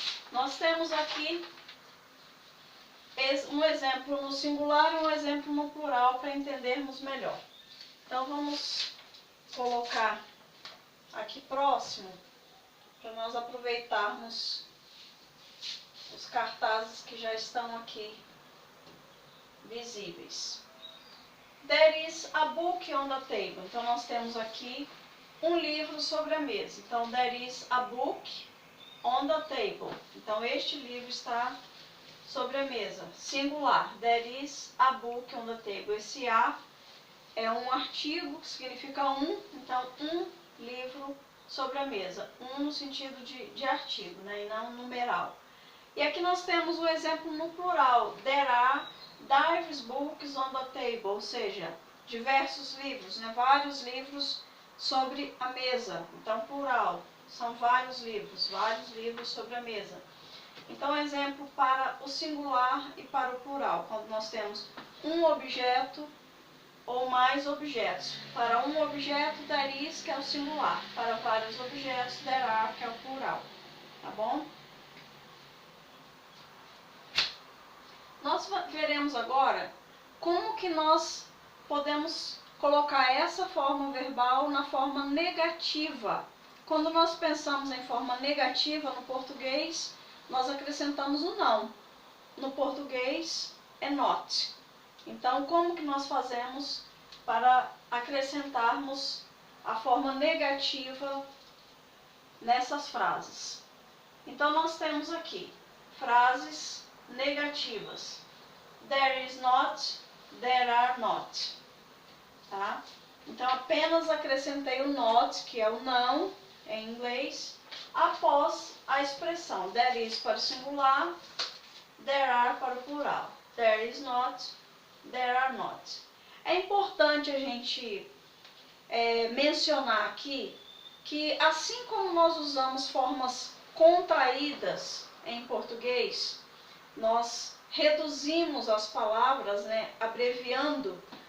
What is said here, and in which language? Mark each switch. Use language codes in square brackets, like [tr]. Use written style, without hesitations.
[pt] Nós temos aqui um exemplo no singular e um exemplo no plural para entendermos melhor. Então vamos colocar aqui próximo para nós aproveitarmos os cartazes que já estão aqui visíveis. [en] There is a book on the table. [pt] Então nós temos aqui um livro sobre a mesa. [en] Então there is a book on the table. [pt] Então este livro está sobre a mesa. Singular. [en] There is a book on the table. [pt] Esse a é um artigo que significa um. Então um livro sobre a mesa. Um no sentido de artigo, né? E não numeral. E aqui nós temos o exemplo no plural. [en] There are diverse books on the table. [pt] Ou seja, diversos livros, né? Vários livros sobre a mesa. Então plural. São vários livros sobre a mesa. Então, exemplo para o singular e para o plural, quando nós temos um objeto ou mais objetos. Para um objeto, [en] there is, [pt] que é o singular. Para vários objetos, [en] there are, [pt] que é o plural. Tá bom? Nós veremos agora como que nós podemos colocar essa forma verbal na forma negativa. Quando nós pensamos em forma negativa no português, nós acrescentamos o não. No português é not. Então, como que nós fazemos para acrescentarmos a forma negativa nessas frases? Então, nós temos aqui frases negativas. [en] There is not, there are not. [pt] Tá? Então, apenas acrescentei o not, que é o não, em inglês, após a expressão [en] there is [pt] para o singular, [en] there are [pt] para o plural. [en] There is not, there are not. [pt] É importante a gente mencionar aqui que assim como nós usamos formas contraídas em português, nós reduzimos as palavras, né, abreviando.